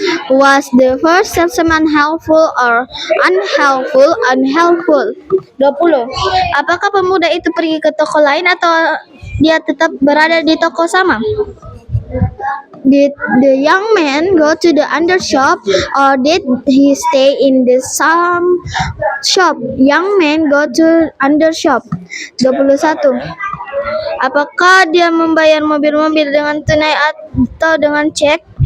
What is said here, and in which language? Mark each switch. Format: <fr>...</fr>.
<en>Was the first salesman helpful or unhelpful? 20.</en> <id>Apakah pemuda itu pergi ke toko lain atau dia tetap berada di toko sama?</id> <en>Did the young man go to the under shop or did he stay in the some shop? Young man go to under shop. 21.</en> <id>Apakah dia membayar mobil-mobil dengan tunai atau dengan cek?</id>